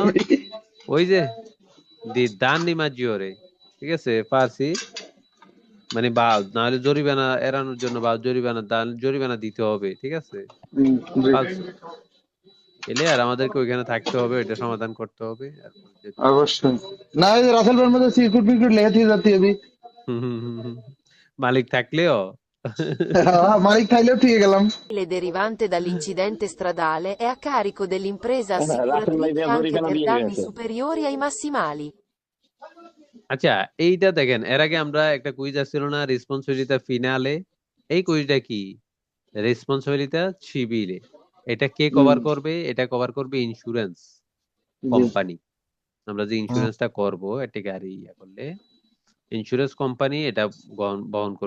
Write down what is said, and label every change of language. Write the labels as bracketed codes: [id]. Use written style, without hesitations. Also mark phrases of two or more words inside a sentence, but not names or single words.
[bn] ওই যে [it] di danni maggiori, [bn] ঠিক আছে পারছি, মানে বা নাহলে জরিমানা এড়ানোর জন্য বা জরিমানা দিতে হবে, ঠিক আছে। জি, ফালতু এলে আর আমাদেরকে ওইখানে থাকতে হবে, এটা সমাধান করতে হবে। অবশ্যই। না এই যে রাসেল ভাইয়ের মধ্যে সিকিউরিটি ফিকিউরিটি লেগে থেকে যাতে হবে। মালিক থাকলেও মালিক থাইলেও ঠিক গেলাম। [it] derivante dall'incidente stradale è a carico dell'impresa [bn] রাসেল ভাই [it] assicuratrice [bn] দিয়ে [it] anche [bn] জরিমানা [it] per [bn] দিয়ে [it] danni [bn] গেছে। [it] superiori ai massimali. [bn] আচ্ছা এইটা দেখেন, এর আগে আমরা একটা কুইজ আসছিল না, রেসপন্সিবিলিটি ফিনালে। এই কুইজটা কি? রেসপন্সিবিলিটি সিভিলে। এটা কে কভার করবে? এটা কভার করবে ইন্স্যুরেন্স কোম্পানি। আমরা যে ইন্স্যুরেন্সটা করব একটা গাড়ি করলে, ইন্স্যুরেন্স কোম্পানি এটা বহন করবে।